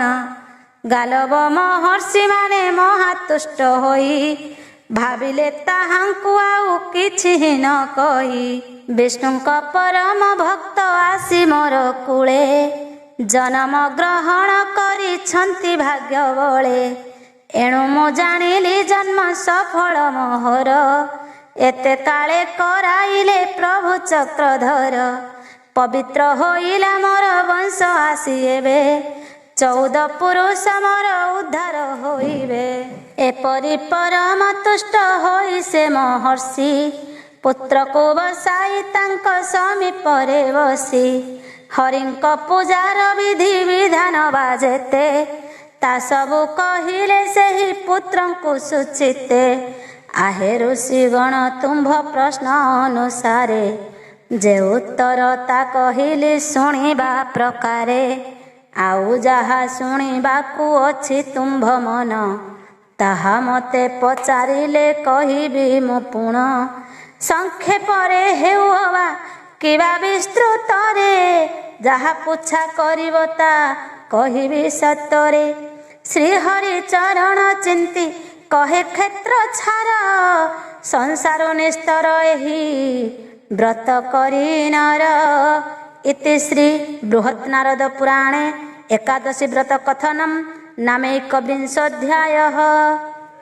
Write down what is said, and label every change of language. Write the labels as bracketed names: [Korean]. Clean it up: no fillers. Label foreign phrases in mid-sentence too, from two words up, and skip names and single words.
[Odia] ଗାଳବ ମହର୍ଷି ମାନେ ମହାତୁଷ୍ଟ ହୋଇ ଭାବିଲେ ତାହାଙ୍କୁ ଆଉ କିଛି ନ କହି ବିଷ୍ଣୁଙ୍କ ପରମ ଭକ୍ତ ଆସି ମୋର କୂଳେ ଜନ୍ମ ଗ୍ରହଣ କରିଛନ୍ତି ଭାଗ୍ୟ ବଳେ ଏଣୁ ମୁଁ ଜାଣିଲି ଜନ୍ମ ସଫଳ ମୋହର ଏତେ କାଳେ କରାଇଲେ ପ୍ରଭୁ ଚକ୍ରଧର ପବିତ୍ର ହୋଇଲା ମୋର ବଂଶ ଆସି ଏବେ 14 ପୁରୁଷ ମୋର ଉଦ୍ଧାର ହୋଇବେ ଏପରି ପରମ ତୁଷ୍ଟ ହୋଇ ସେ ମହର୍ଷି ପୁତ୍ର କୁ ବସାଇ ତାଙ୍କ ସମୀପ ରେ ବସି ହରିଙ୍କ ପୂଜାର ବିଧି ବିଧାନ ବାଜେତେ ତା ସବୁ କହିଲେ ସେହି ପୁତ୍ରଙ୍କୁ ସୁଚିତେ ଆହେ ଋଷି ଗଣ ତୁମ୍ଭ ପ୍ରଶ୍ନ ଅନୁସାରେ ଯେ ଉତ୍ତର ତା କହିଲେ ଶୁଣିବା ପ୍ରକାରେ ଆଉ ଯାହା ଶୁଣିବାକୁ ଅଛି ତୁମ୍ଭ ମନ ତାହା ମତେ ପଚାରିଲେ କହିବି ମୁଁ ପୁଣ ସଂକ୍ଷେପରେ ହେଉବା କିବା ବିସ୍ତୃତରେ ଯାହା ପୁଛା କରିବ ତା କହିବି ସତରେ ଶ୍ରୀ ହରି ଚରଣ ଚିନ୍ତି କହେ କ୍ଷେତ୍ର ଛାର ସଂସାର ନିସ୍ତର ଏହି ବ୍ରତ କରି ନର। [Sanskrit] इति श्री बृहत् नारद पुराणे एकादशी व्रत कथनम नामैकविंशोऽध्यायः।